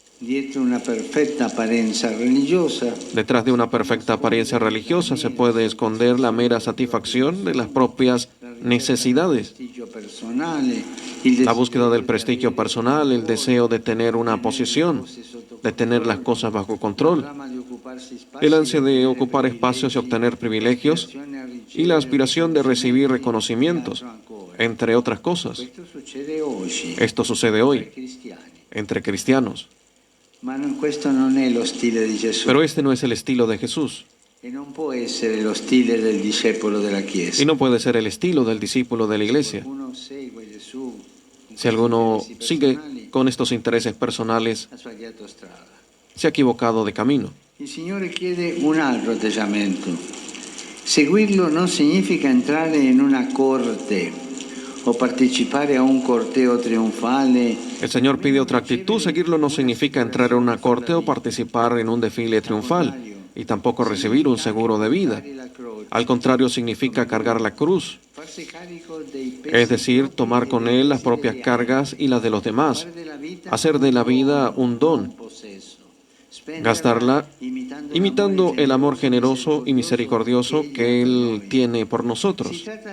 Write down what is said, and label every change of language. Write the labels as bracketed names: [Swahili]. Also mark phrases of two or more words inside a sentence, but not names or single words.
[Spanish] Detrás de una perfecta apariencia religiosa se puede esconder la mera satisfacción de las propias necesidades, la búsqueda del prestigio personal, el deseo de tener una posición, de tener las cosas bajo control, el ansia de ocupar espacios y obtener privilegios, y la aspiración de recibir reconocimientos, entre otras cosas. Esto sucede hoy entre cristianos. Pero este no es el estilo de Jesús. [Italian] E non può essere lo stile del discepolo della Chiesa. [Spanish] Y no puede ser el estilo del discípulo de la iglesia. [Italian] Uno segue Gesù con [Spanish] Si alguno [Italian] questi interessi [Spanish] sigue [Italian] personali, [Spanish] con estos intereses personales, [Italian] ha sbagliato strada. [Spanish] se ha equivocado de camino. [Italian] Il Signore chiede un altro atteggiamento. Seguirlo non significa entrare in una corte o partecipare a un corteo trionfale. [Spanish] El Señor pide otra actitud. Seguirlo no significa entrar en una corte o participar en un desfile triunfal, y tampoco recibir un seguro de vida. Al contrario, significa cargar la cruz, es decir, tomar con Él las propias cargas y las de los demás, hacer de la vida un don, gastarla imitando el amor generoso y misericordioso que Él tiene por nosotros.